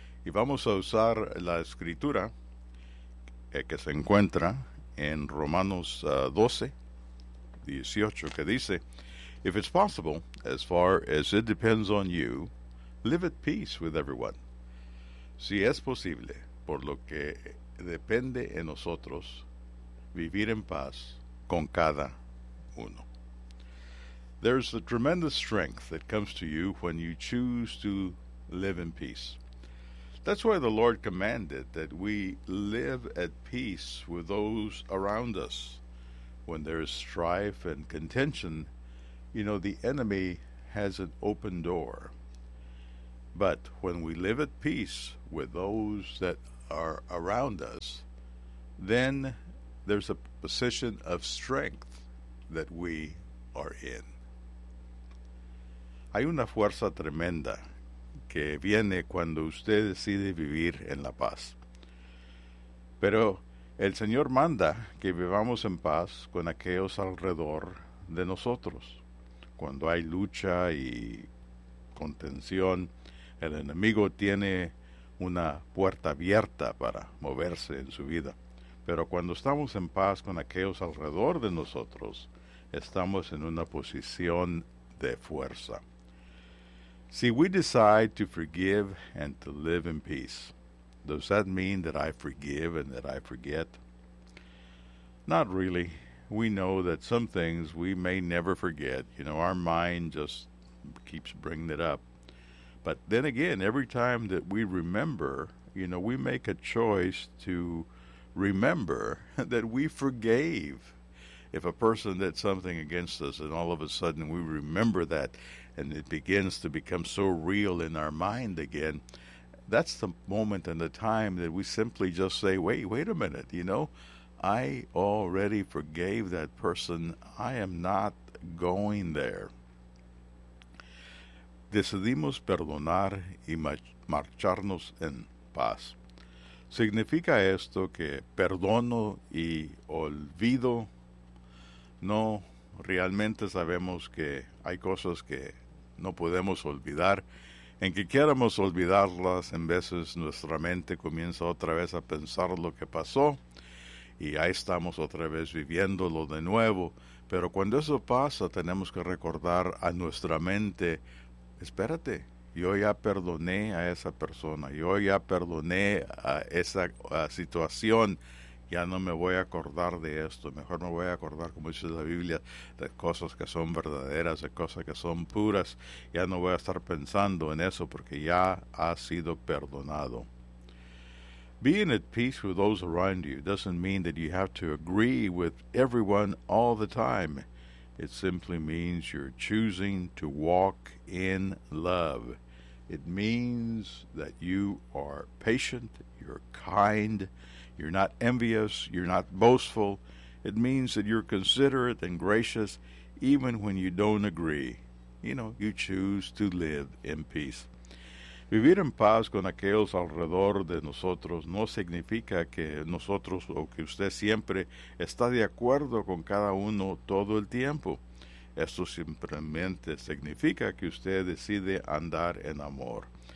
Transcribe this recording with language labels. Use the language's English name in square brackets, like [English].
[Spanish] Y vamos a usar la escritura que se encuentra en Romanos 12:18, que dice: [English] If it's possible, as far as it depends on you, live at peace with everyone. [Spanish] Si es posible, por lo que depende en nosotros, vivir en paz con cada uno. [English] There's a tremendous strength that comes to you when you choose to live in peace. That's why the Lord commanded that we live at peace with those around us. When there is strife and contention, you know, the enemy has an open door. But when we live at peace with those that are around us, then there's a position of strength that we are in. [Spanish] Hay una fuerza tremenda que viene cuando usted decide vivir en la paz. Pero el Señor manda que vivamos en paz con aquellos alrededor de nosotros. Cuando hay lucha y contención, el enemigo tiene una puerta abierta para moverse en su vida. Pero cuando estamos en paz con aquellos alrededor de nosotros, estamos en una posición de fuerza. [English] See, we decide to forgive and to live in peace. Does that mean that I forgive and that I forget? Not really. We know that some things we may never forget. You know, our mind just keeps bringing it up. But then again, every time that we remember, you know, we make a choice to remember that we forgave. If a person did something against us and all of a sudden we remember that and it begins to become so real in our mind again, that's the moment and the time that we simply just say, wait a minute, you know, I already forgave that person. I am not going there. [Spanish] Decidimos perdonar y marcharnos en paz. ¿Significa esto que perdono y olvido? No, realmente sabemos que hay cosas que no podemos olvidar. En que queramos olvidarlas, en veces nuestra mente comienza otra vez a pensar lo que pasó. Y ahí estamos otra vez viviéndolo de nuevo. Pero cuando eso pasa, tenemos que recordar a nuestra mente: espérate, yo ya perdoné a esa persona, yo ya perdoné a esa situación, ya no me voy a acordar de esto, mejor me voy a acordar, como dice la Biblia, de cosas que son verdaderas, de cosas que son puras, ya no voy a estar pensando en eso porque ya ha sido perdonado. [English] Being at peace with those around you doesn't mean that you have to agree with everyone all the time. It simply means you're choosing to walk in love. It means that you are patient, you're kind, you're not envious, you're not boastful. It means that you're considerate and gracious, even when you don't agree. You know, you choose to live in peace. [Spanish] Vivir en paz con aquellos alrededor de nosotros no significa que nosotros o que usted siempre está de acuerdo con cada uno todo el tiempo. Esto simplemente significa que usted decide andar en amor.